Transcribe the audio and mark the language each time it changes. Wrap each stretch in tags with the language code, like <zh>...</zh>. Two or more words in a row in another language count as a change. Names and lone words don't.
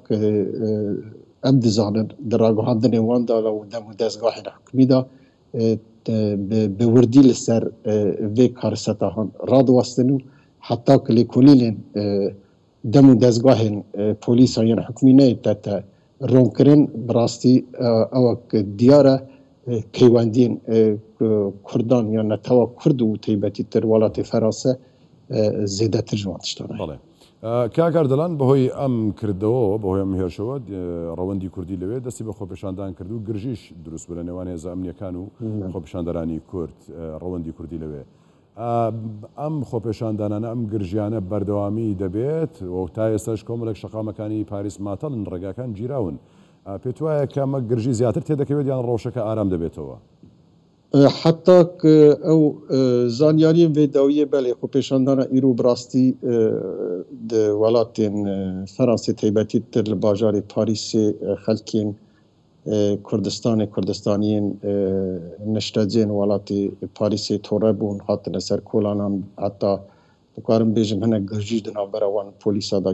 <ku>em dizanin di ragihandinê wan de û dem û dezgahên hikûmî de bi wirdî li ser vê karsetahan radiwestin û heta ku lêkolînên dem û dezgahên polîsa yên hikûmîneyê te ronkirin bi rastî ewek diyar e peywendiyên Kurdan ya netewa Kurd û taybetîtir welatê Ferase zêdetir ji wan tiştan e.</ku> <ckb>کاکار دەڵان بەهۆی ئەم کردەوە بەهۆی ئەم هێرشەوە ڕەوەندی کوردی لەوێ دەستی بە خۆپێشاندان کرد و گرژیش دروست بوو لە نێوان هێزە ئەمنیەکان و خۆپێشاندەرانی کورد ڕەوەندی کوردی لەوێ. ئەم خۆپێشاندانانە ئەم گرژیانە بەردەوامی دەبێت و تا ئێستاش کۆمەڵێک شەقامەکانی پاریس ماتەڵن ڕێگاکان گیراون. پێت وایە کە ئەمە گرژی زیاتر تێدەکەوێت یان ڕۆژەکە ئارام دەبێتەوە؟ حتا ئەو</ckb> <ku>زانیاریên vêdawiyê belê xwepêşandana îro bi rastî di welatên Fransê taybetî tir li bajarê Parîsê xelkên Kurdistanê Kurdistaniyên niştecên welatê Parîsê tore bûn hatine ser kolanan heta dikarim bêjim hinek girjî di navbera wan polîsa da</ku>